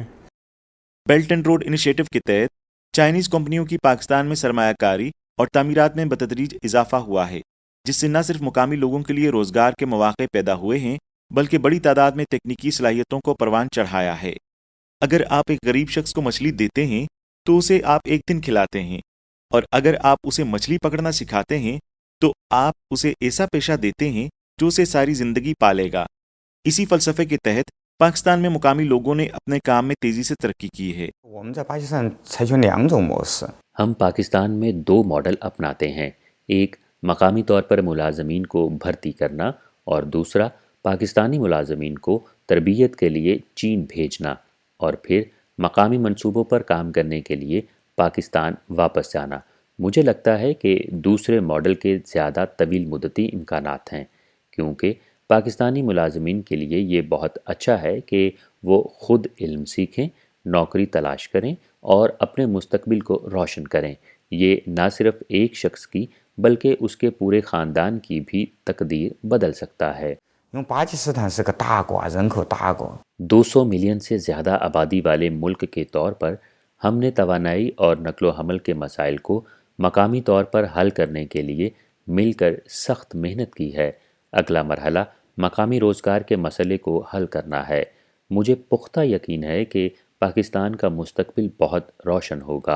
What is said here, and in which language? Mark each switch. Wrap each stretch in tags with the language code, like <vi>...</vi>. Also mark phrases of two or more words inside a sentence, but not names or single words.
<ur>بیلٹ اینڈ روڈ انیشیٹو کے تحت چائنیز کمپنیوں کی پاکستان میں سرمایہ کاری اور تعمیرات میں بتدریج اضافہ ہوا ہے, جس سے نہ صرف مقامی لوگوں کے لیے روزگار کے مواقع پیدا ہوئے ہیں بلکہ بڑی تعداد میں تکنیکی صلاحیتوں کو پروان چڑھایا ہے. اگر آپ ایک غریب شخص کو مچھلی دیتے ہیں تو اسے آپ ایک دن کھلاتے ہیں, اور اگر آپ اسے مچھلی پکڑنا سکھاتے ہیں تو آپ اسے ایسا پیشہ دیتے ہیں جو اسے ساری زندگی پالے گا. اسی فلسفے کے تحت پاکستان میں مقامی لوگوں نے اپنے کام میں تیزی سے ترقی کی ہے.</ur> <zh>我们在巴基斯坦采取两种模式，</zh> <ur>ہم پاکستان میں 2 ماڈل اپناتے ہیں، ایک مقامی طور پر ملازمین کو بھرتی کرنا اور دوسرا پاکستانی ملازمین کو تربیت کے لیے چین بھیجنا اور پھر مقامی منصوبوں پر کام کرنے کے لیے پاکستان واپس جانا. مجھے لگتا ہے کہ دوسرے ماڈل کے زیادہ طویل مدتی امکانات ہیں، کیونکہ پاکستانی ملازمین کے لیے یہ بہت اچھا ہے کہ وہ خود علم سیکھیں، نوکری تلاش کریں اور اپنے مستقبل کو روشن کریں. یہ نہ صرف ایک شخص کی بلکہ اس کے پورے خاندان کی بھی تقدیر بدل سکتا ہے.</ur> <zh>因为巴基斯坦是个大国，人口大国，</zh> <ur>200 ملین سے زیادہ آبادی والے ملک کے طور پر ہم نے توانائی اور نقل و حمل کے مسائل کو مقامی طور پر حل کرنے کے لیے مل کر سخت محنت کی ہے. اگلا مرحلہ مقامی روزگار کے مسئلے کو حل کرنا ہے. مجھے پختہ یقین ہے کہ پاکستان کا مستقبل بہت روشن ہوگا.</ur>